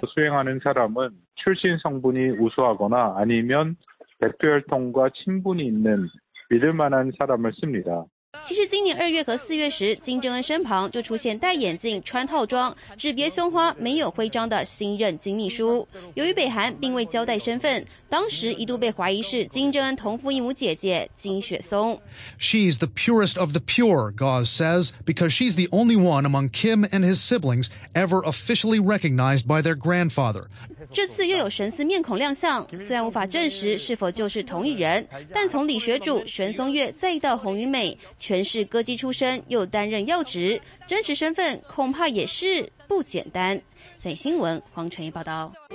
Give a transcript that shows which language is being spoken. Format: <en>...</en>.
<ko>수행하는사람은출신성분이우수하거나아니면백두혈통과친분이있는믿을만한사람을씁니다</ko> <zh>其实今年二月和四月时，金正恩身旁就出现戴眼镜、穿套装、只别胸花、没有徽章的新任金秘书。由于北韩并未交代身份，当时一度被怀疑是金正恩同父异母姐姐金雪松。</zh> <en>She's the purest of the pure, Gauz says, because she's the only one among Kim and his siblings ever officially recognized by their grandfather.</en> <zh>这次又有神似面孔亮相，虽然无法证实是否就是同一人，但从李学主、玄松月再到洪云美。全是歌姬出身，又担任要职，真实身份恐怕也是不简单。在新闻，黄晨怡报道。</zh>